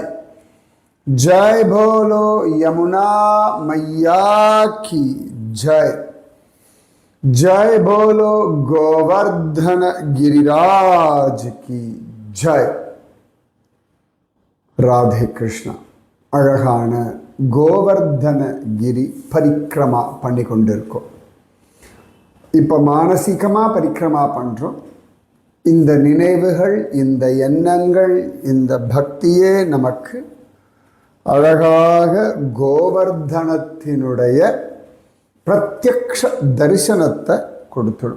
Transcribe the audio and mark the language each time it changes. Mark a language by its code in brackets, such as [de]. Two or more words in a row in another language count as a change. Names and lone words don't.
[hi] जय बोलो यमुना मैया की जय। जय बोलो गोवर्धन गिरिराज की जय। राधे कृष्णा। [ta] அழகான கோவர்தன கிரி பரிக்ரமா பண்ணி கொண்டிருக்கோம். இப்போ மானசீகமாக பரிக்ரமா பண்ணுறோம். இந்த நினைவுகள், இந்த எண்ணங்கள், இந்த பக்தியே நமக்கு அழகாக கோவர்தனத்தினுடைய பிரத்யக்ஷ தரிசனத்தை கொடுத்துடும்.